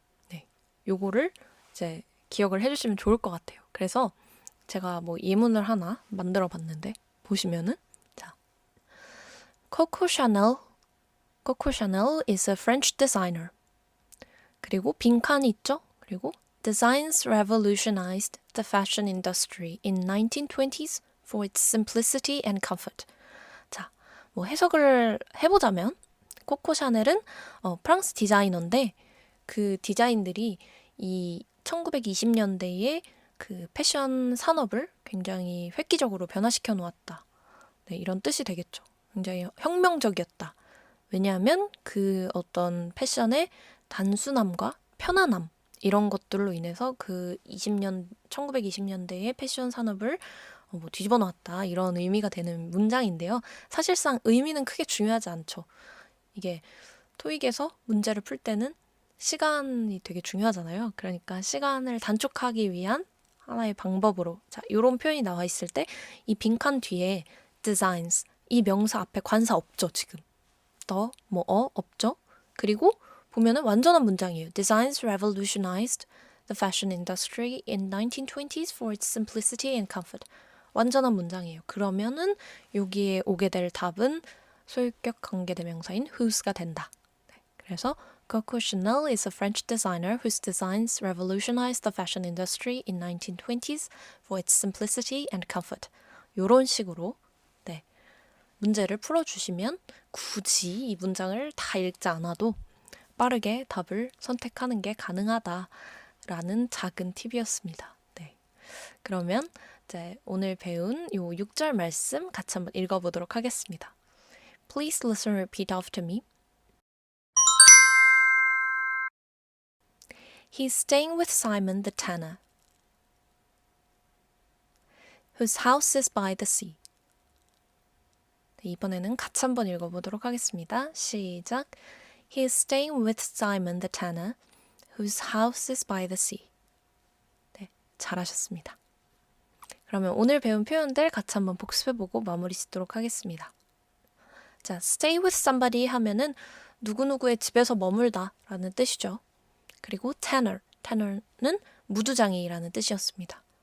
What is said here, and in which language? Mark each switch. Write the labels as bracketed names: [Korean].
[Korean] 네, 요거를 이제 기억을 해주시면 좋을 것 같아요. 그래서 제가 뭐 예문을 하나 만들어 봤는데 보시면은 자, [English] Coco Chanel is a French designer. [Korean] 그리고 빈칸이 있죠? 그리고 [English] Designs revolutionized the fashion industry in 1920s for its simplicity and comfort. [Korean] 자, 뭐 해석을 해보자면 코코 샤넬은 프랑스 디자이너인데 그 디자인들이 이 1920년대에 그 패션 산업을 굉장히 획기적으로 변화시켜 놓았다. 네, 이런 뜻이 되겠죠. 굉장히 혁명적이었다. 왜냐하면 그 어떤 패션의 단순함과 편안함 이런 것들로 인해서 그 1920년대의 패션 산업을 뭐 뒤집어 놓았다 이런 의미가 되는 문장인데요. 사실상 의미는 크게 중요하지 않죠. 이게 토익에서 문제를 풀 때는 시간이 되게 중요하잖아요. 그러니까 시간을 단축하기 위한 하나의 방법으로 자, 이런 표현이 나와 있을 때 이 빈칸 뒤에 designs 이 명사 앞에 관사 없죠, 지금. 없죠. 그리고 보면은 완전한 문장이에요. [English] Designs revolutionized the fashion industry in 1920s for its simplicity and comfort. [Korean] 완전한 문장이에요. 그러면은 여기에 오게 될 답은 소유격 관계대명사인 whose가 된다. 네, 그래서 [English] Coco Chanel is a French designer whose designs revolutionized the fashion industry in 1920s for its simplicity and comfort. [Korean] 이런 식으로 네, 문제를 풀어주시면 굳이 이 문장을 다 읽지 않아도 빠르게 답을 선택하는 게 가능하다라는 작은 팁이었습니다. 네. 그러면 이제 오늘 배운 요 6절 말씀 같이 한번 읽어보도록 하겠습니다. [English] Please listen and repeat after me. He's staying with Simon the tanner, whose house is by the sea. [Korean] 네, 이번에는 같이 한번 읽어보도록 하겠습니다. 시작. [English] He is staying with Simon the tanner, whose house is by the sea. [Korean] 네, 잘하셨습니다. 그러면 오늘 배운 표현들 같이 한번 복습해보고 마무리 짓도록 하겠습니다. 자, [English] stay with somebody [Korean] 하면은 누구누구의 집에서 머물다 라는 뜻이죠. 그리고 tanner는 무두장이라는 뜻이었습니다.